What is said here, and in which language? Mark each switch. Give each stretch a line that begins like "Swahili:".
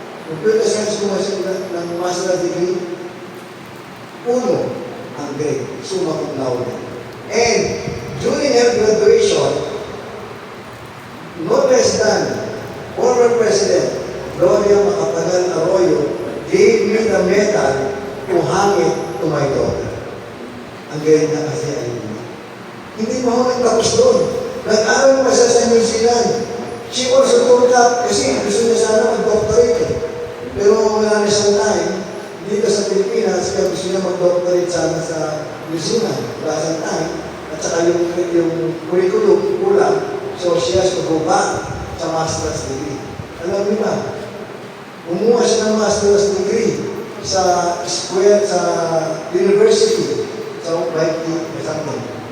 Filipino: Computer science kumuha siya ng master's degree, uno ang grade, summa cum laude.
English: And during her graduation, no less than former President Gloria Macapagal Arroyo gave me the medal to hang it to my daughter.
Filipino: Ang galing na kasi ay hindi mo ako nagtapos doon. Nag-aral pa siya sa New Zealand.
English: She also took up,
Filipino: kasi gusto niya sana mag-doctorate eh. Pero wala na siyang time dito sa Pilipinas, kaya gusto niya mag-doctorate sana sa New Zealand. Wala siyang time. At saka yung curriculum kulang.
English: So she has to go back
Filipino: sa
English: master's degree.
Filipino: Alam niyo ba, umuha siya ng master's degree sa square, sa university, sa Whitey, something.